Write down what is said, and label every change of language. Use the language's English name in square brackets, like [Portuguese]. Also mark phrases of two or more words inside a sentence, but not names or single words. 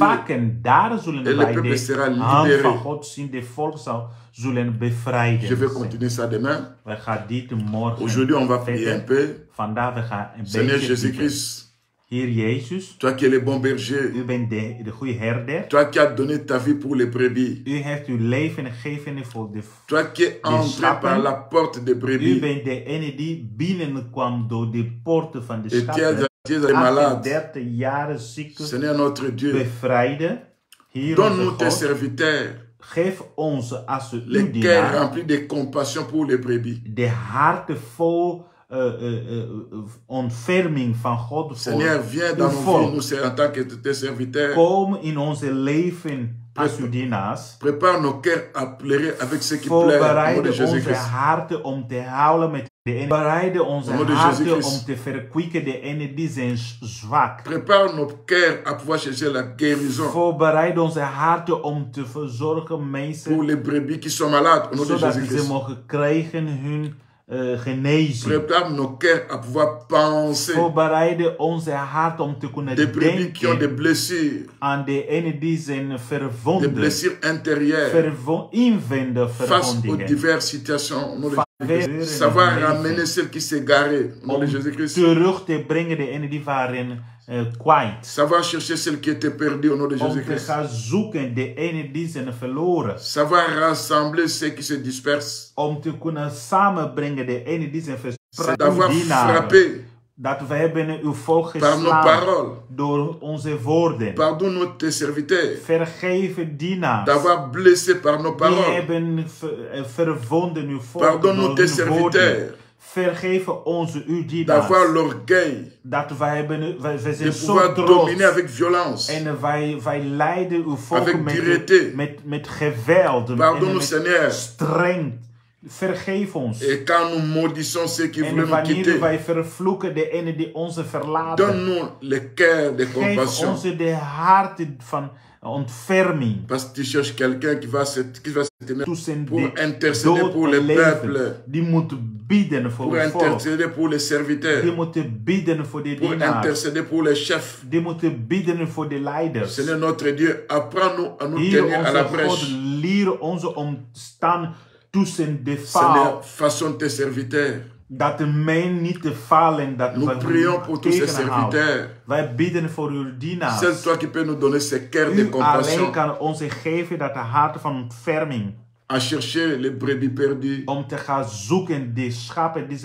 [Dutch] vakken. Daar zullen [French] Et le [Dutch] wij [French] peuple sera [Dutch] de hand [French] libéré. [Dutch] van God zien. De volk zullen [French] Je vais [Dutch] bevrijden. [French] continuer ça demain. [Dutch] Wij gaan dit morgen [French] Aujourd'hui, on va prier un [Dutch] verder. [French] peu. [Dutch] Vandaag we gaan een [French] Seigneur [Dutch] beetje dieper. [French] Jésus-Christ, [Dutch] Heer Jezus, [French] toi qui es le bon berger, [Dutch] u bent de goede herder. [French] toi qui as donné ta vie pour les brebis, [Dutch] U heeft uw leven gegeven voor de. [French] toi qui es entré [Dutch] schapen. [French] par la porte des [Dutch] U [French] brebis, [Dutch] bent de ene die binnenkwam door de poorten van de [French] et tu [Dutch] schapen. [French] es les malades. [Dutch] 38 jaar zieke [French] Seigneur notre Dieu, [Dutch] bevrijden. Hier [French] donne-nous [Dutch] onze [French] tes [Dutch] God. [French] serviteurs [Dutch] Geef ons als uw [French] les cœurs [Dutch] dienaar [French] remplis de compassion pour les brebis. [Dutch] de harten vol ontferming van God [French] Seigneur, viens dans nos vies, nous en tant que tes serviteurs. [Dutch] Kom in onze leven als uw dienaars. [French] Prépare nos cœurs à pleurer avec ceux qui pleurent. Au nom de [Dutch] Voorbereiden onze [French] Jésus-Christ. [Dutch] harten om te huilen met de ene. Bereiden onze [French] Au nom de [Dutch] harten [French] Jésus-Christ. [Dutch] om te verkwikken de ene die zijn zwak. [French] Prépare nos cœurs à pouvoir chercher la guérison [Dutch] Voorbereid onze harten om te verzorgen [French] pour [Dutch] mensen. [French] les brebis qui sont malades. Au nom de [Dutch] Zodat ze [French] Jésus-Christ. [Dutch] mogen krijgen hun genezing. [French] Prépare nos cœurs à pouvoir penser [Dutch] Voorbereiden onze hart om te kunnen [French] des brebis qui ont des [Dutch] denken [French] blessures, [Dutch] aan de ene die zijn [French] des [Dutch] verwonden, [French] blessures intérieures [Dutch] inwendige [French] face aux [Dutch] verwondingen. [French] diverses situations. Au nom de [Dutch] Vanwege [French] Jésus-Christ. Savoir [Dutch] hun [French] ramener [Dutch] leven. [French] celles qui s'égaraient. Au nom de [Dutch] Om [French] Jésus-Christ. [Dutch] terug te brengen de ene die waren kwijt. [French] Savoir chercher celles qui étaient perdues. Au nom de [Dutch] Om te [French] Jésus-Christ. [Dutch] gaan zoeken de ene die zijn verloren. [French] Savoir rassembler ceux qui se dispersent. [Dutch] Om te kunnen samenbrengen de ene die zijn [French] C'est [Dutch] verspreid. [French] d'avoir [Dutch] Uw dienaren. [French] frappé [Dutch] Dat wij hebben uw volk [French] par nos [Dutch] geslagen [French] paroles. [Dutch] door onze woorden. [French] Pardonne-nous tes serviteurs [Dutch] Vergeven dienaars. [French] d'avoir blessé par nos [Dutch] Die [French] paroles. [Dutch] hebben verwonden uw volk [French] Pardonne-nous [Dutch] door [French] tes [Dutch] hun woorden. [French] serviteurs [Dutch] Vergeven onze uw dienaars. [French] d'avoir l'orgueil [Dutch] Dat wij [French] de [Dutch] zijn zo [French] pouvoir [Dutch] trots. [French] dominer avec violence. [Dutch] En wij leiden uw volk [French] Avec dureté. [Dutch] met geweld. [French] Pardonne-nous, [Dutch] en met [French] Seigneur. [Dutch] streng. Vergeef ons. [French] Et quand nous maudissons ceux qui [Dutch] En [French] voulaient nous [Dutch] wanneer [French] quitter, [Dutch] wij vervloeken de ene die onze verlaten. [French] donne-nous le cœur de [Dutch] Geef [French] compassion. [Dutch] ons de harten van ontferming. [French] Parce que tu cherches quelqu'un qui va se tenir [Dutch] Tussen [French] pour [Dutch] de [French] intercéder [Dutch] dood [French] pour [Dutch] en [French] le [Dutch] leven. [French] peuple, [Dutch] Die moet bidden voor [French] pour [Dutch] het volk. [French] intercéder pour les [Dutch] Die [French] serviteurs, [Dutch] moeten bidden voor de [French] pour [Dutch] dienaars. [French] intercéder pour les chefs. [Dutch] Die moeten bidden voor de leiders. [French] Seigneur notre Dieu, apprends-nous à nous [Dutch] Hier tenir à la onze God, [French] brèche. [Dutch] leer ons om te staan tussen de [French] Seigneur, [Dutch] faal. [French] façonne tes serviteurs. [Dutch] Dat de men niet te falen, dat [French] Nous [Dutch] we [French] prions pour tous ces [Dutch] tegenhouden. [French] serviteurs. [Dutch] Wij bidden voor uw dienaars. [French] C'est toi qui peux nous donner ce cœur de [Dutch] U [French] compassion [Dutch] alleen kan ons geven dat de hart van ontferming. [French] à chercher les brebis perdues, [Dutch] Om te gaan zoeken de schapen die zijn